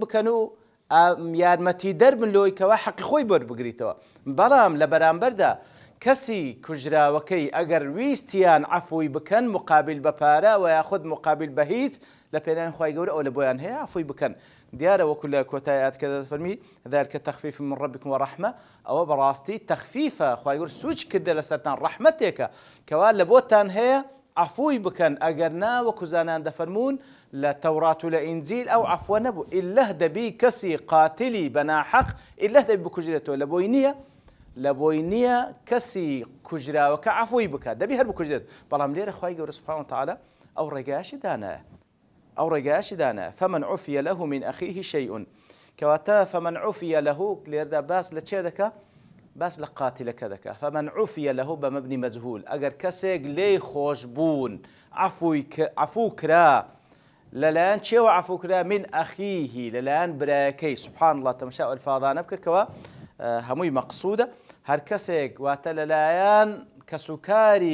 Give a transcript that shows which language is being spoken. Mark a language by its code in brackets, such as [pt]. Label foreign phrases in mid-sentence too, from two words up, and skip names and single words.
[ckb] بکەن و یارمەتی دەربن لۆی کەوا حەقی خۆی وەربگریتەوە بەڵام لە بەرامبەردا کەسی کوژراوەکەی ئەگەر ویستیان عەفوی بکەن مقابل بە پارە و یاخود مقابل بە هیچ لە پێناوی خوای گەورە ئەو لە بۆیان هەیە عەفوی بکەن دیارە وەکو لە کۆتایی ئاەتەکە دەفەرمی [ar] ذلك تخفيف من ربكم ورحمة [ckb] ئەوە بەڕاستی تەخفیفە خوای گەورە سوچ کردە لەسەرتان ڕەحمەتێکە کەوا لە بۆتان هەیە عەفوی بکەن ئەگەر نا وەکو زانان دەفەرمون لە تەورات و لە ئینجیل ئەو عەفوە نەبوو ئیلله دەبی کەسی قاتلی بەناحەق ئیلله دەبی بکوژرێتەوە لە بۆی نییە کەسی کوژراوەکە عەفوی بکات دەبی هەر بکوژرێت بەڵام لێرە خوای گەورە [ar] سوبحانەهو وتەعالە [ckb] ئەو ڕێگایشی دانایە [ar] فمن عفي له من أخيه شيء [ckb] کەواتە [ar] فمن عفي له [ckb] لێرەدا باس لە چێ دەکا باس لە قاتلەکە دەکا [ar] فمن عفي له [ckb] بە مەبنی مەجهول ئەگەر کەسێک لێی خۆش بوون عەفو کرا لەلایەن چێوە عەفوکرا [ar] من ئەخیهی [ckb] لەلایەن برایەکەی [ar] سوبحان الله [ckb] تەماشا ئەلفاظانە بکەکەوە هەمووی مەقسوودە هەر کەسێک واتە لەلایەن کەسوکاری